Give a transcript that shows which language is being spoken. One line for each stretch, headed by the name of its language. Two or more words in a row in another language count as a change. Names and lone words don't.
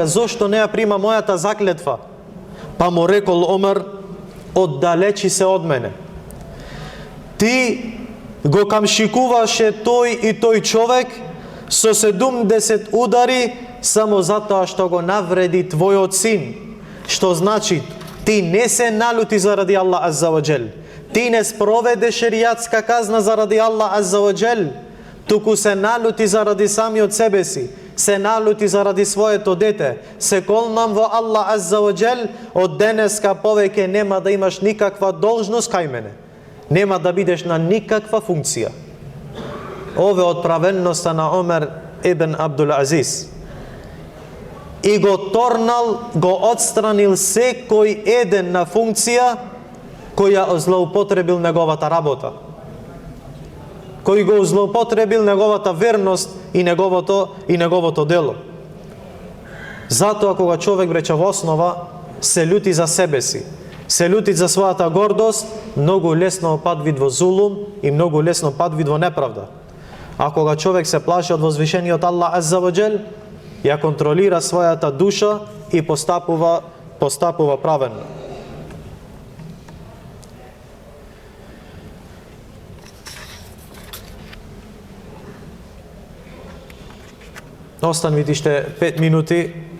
Macedonian: Зошто не ја прима мојата заклетва?" Па му рекол Омер: "Оддалечи се од мене. Ти го камшикуваше тој и тој човек со 70 удари само затоа што го навреди твојот син. Што значи, ти не се налути заради Аллах
Arabic: عز وجل.
Macedonian: Ти не спроведе шеријатска казна заради Аллах
Arabic: عز وجل,
Macedonian: туку се налути заради самиот себе си, се налути заради своето дете. Се колнам во Аллах
Arabic: عز وجل,
Macedonian: од денеска повеќе нема да имаш никаква должност кај мене. Нема да бидеш на никаква функција." Ове од праведноста на Омер ибн Абдул Азиз. И го торнал, го отстранил секој еден на функција кој ја злоупотребил неговата работа, кој го злоупотребил неговата верност и неговото дело. Затоа кога човек, бреќа, во основа се љути за себе си, се љути за својата гордост, многу лесно падвид во зулум и многу лесно падвид во неправда. А кога човек се плаши од возвишениот Аллах
Arabic: عز وجل,
Macedonian: ја контролира својата душа и постапува праведно. Остан ви уште 5 минути.